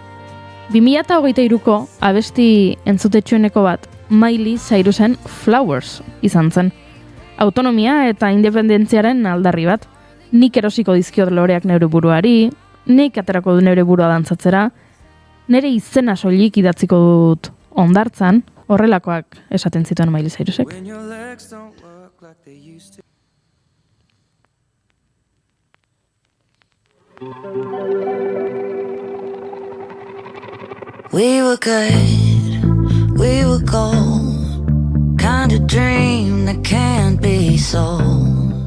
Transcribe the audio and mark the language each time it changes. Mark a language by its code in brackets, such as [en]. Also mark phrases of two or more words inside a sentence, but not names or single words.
[eu] 2023ko abesti entzutetxueneko bat Miley Cyrusen Flowers izan zen. Autonomia eta independentziaren aldarri bat. Nik erosiko dizkiot loreak neure buruari, nik aterako du neure burua dantzatzera, nire izena soilik idatziko dut ondartzan, horrelakoak esaten zituen Miley Cyrusek. [en] We were good, we were gold, kind of dream that can't be sold.